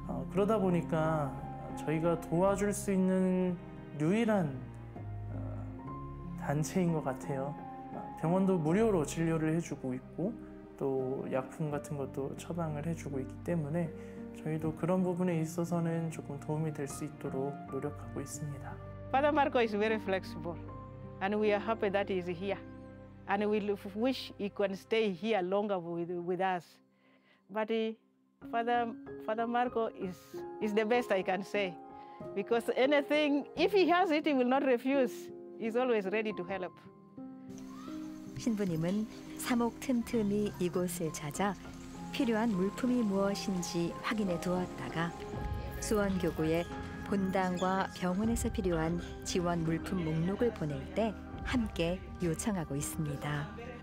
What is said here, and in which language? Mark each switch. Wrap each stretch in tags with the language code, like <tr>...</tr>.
<ko>그러다 보니까 저희가 도와줄 수 있는 유일한 단체인 것 같아요. 병원도 무료로 진료를 해주고 있고 또 약품 같은 것도 처방을 해주고 있기 때문에 저희도 그런 부분에 있어서는 조금 도움이 될 수 있도록 노력하고 있습니다.</ko> <en>Father Marco is very flexible, and we are happy that he is here. And we wish he can stay here longer with us. But Father Marco is the best I can say, because anything, if he has it, he will not refuse. He's always ready to help.</en> <ko>신부님은 사목 틈틈이 이곳을 찾아 필요한 물품이 무엇인지 확인해 두었다가 수원교구에 본당과 병원에서 필요한 지원 물품 목록을 보낼 때 함께 요청하고 있습니다.</ko>